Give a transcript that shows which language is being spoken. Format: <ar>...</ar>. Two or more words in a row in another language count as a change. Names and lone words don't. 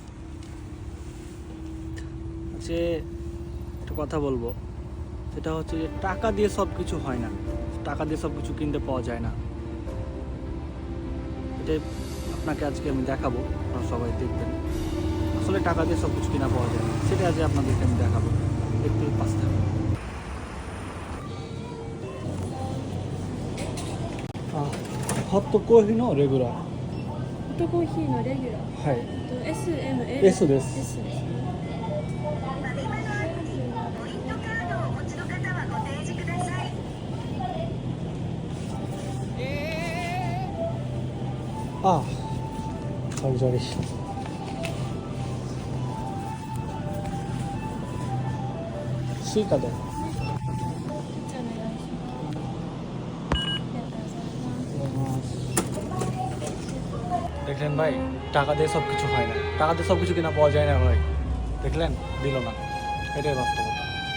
<bn>যে একটা কথা বলবো, সেটা হচ্ছে যে টাকা দিয়ে সব কিছু হয় না, টাকা দিয়ে সব কিছু কিনতে পাওয়া যায় না। এটাই আপনাকে আজকে আমি দেখাবো, আপনারা সবাই দেখবেন। আসলে টাকা দিয়ে সব কিছু কিনা পাওয়া যায় না, সেটা আজ আপনাদেরকে আমি দেখাবো। দেখতে পাচ্ছি থাকুন।</bn> <ja>ホットコーヒーのレギュラー。ホットコーヒーのレギュラー。はい。 S、M、L。 S です。 Sですね。ポイントカードをお持ちの方はご提示ください。ああ、カルジャリ。スイカで。じゃあお願いします。ありがとうございます。</ja> <bn>দেখলেন ভাই, টাকা দিয়ে সব কিছু হয় না, টাকা দিয়ে সব কিছু কিনা পাওয়া যায় না ভাই। দেখলেন, দিল না, এটাই বাস্তবতা।</bn>